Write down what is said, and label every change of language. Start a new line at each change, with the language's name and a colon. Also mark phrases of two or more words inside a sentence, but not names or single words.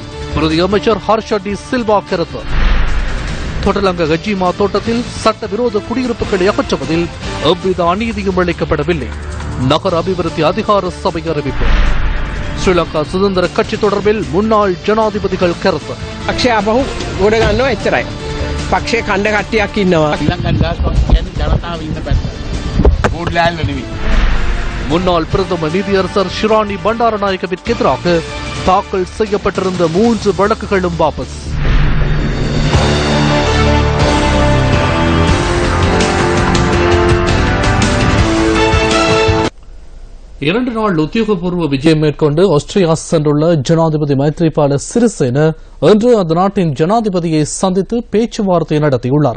Tamil: பிரதி அமைச்சர் ஹர்ஷ டி சில்வா கருத்து. தொடலங்க கஜிமா தோட்டத்தில் சட்டவிரோத குடியிருப்புகளை அகற்றுவதில் எவ்வித அநீதியும் இழைக்கப்படவில்லை. நகர அபிவிருத்தி அதிகார சபை அறிவிப்பு. ஸ்ரீலங்கா சுதந்திர கட்சி தொடர்பில் முன்னாள் ஜனாதிபதிகள் கருத்து.
Sinhala: පක්ෂය අපහු ගොඩ ගන්නවා එච්චරයි. පක්ෂයේ කණ්ඩ කට්ටියක් ඉන්නවා.
Tamil: முன்னாள் பிரதமர் நீதியரசர் ஷிராணி பண்டாரநாயகவிற்கு எதிராக தாக்கல் செய்யப்பட்டிருந்த 3 வழக்குகளும் வாபஸ். இரண்டு நாள் உத்தியோகபூர்வ விஜயம் மேற்கொண்டு ஆஸ்திரியா சென்றுள்ள ஜனாதிபதி மைத்ரிபால சிறிசேன இன்று அந்த நாட்டின் ஜனாதிபதியை சந்தித்து பேச்சுவார்த்தை நடத்தியுள்ளார்.